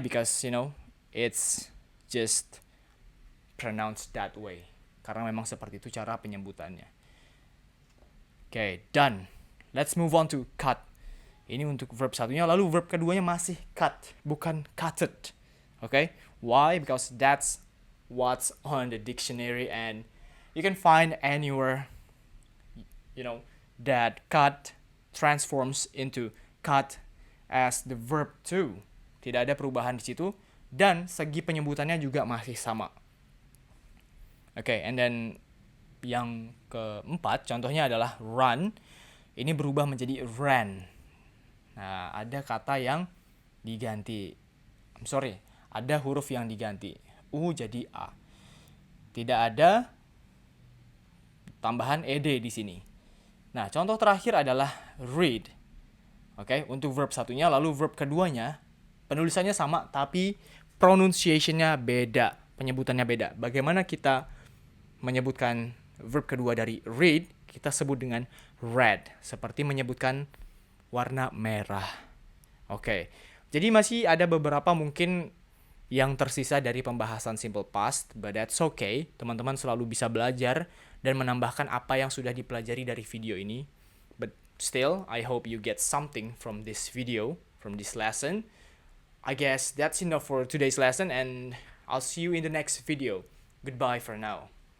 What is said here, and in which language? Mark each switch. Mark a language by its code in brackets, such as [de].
[en] Because, it's just pronounced that way. [id] Karena memang seperti itu cara penyebutannya. [en] Okay, done. Let's move on to cut. [id] Ini untuk verb satunya, lalu verb keduanya masih cut, bukan cutted. [en] Okay? Why? Because that's what's on the dictionary and you can find anywhere, that cut transforms into cut as the verb to. [id] Tidak ada perubahan di situ dan segi penyebutannya juga masih sama. [en] Okay, and then [id] yang keempat contohnya adalah run. Ini berubah menjadi ran. Nah, ada kata yang diganti. Ada huruf yang diganti. U jadi A. Tidak ada tambahan ed di sini. Nah, contoh terakhir adalah read. Oke, untuk verb satunya, lalu verb keduanya, penulisannya sama, tapi pronunciation-nya beda, penyebutannya beda. Bagaimana kita menyebutkan verb kedua dari read, kita sebut dengan red, seperti menyebutkan warna merah. Oke, jadi masih ada beberapa mungkin yang tersisa dari pembahasan simple past, [en] but that's okay. [id] Teman-teman selalu bisa belajar dan menambahkan apa yang sudah dipelajari dari video ini. [en] But still, I hope you get something from this video, from this lesson. I guess that's enough for today's lesson and I'll see you in the next video. Goodbye for now.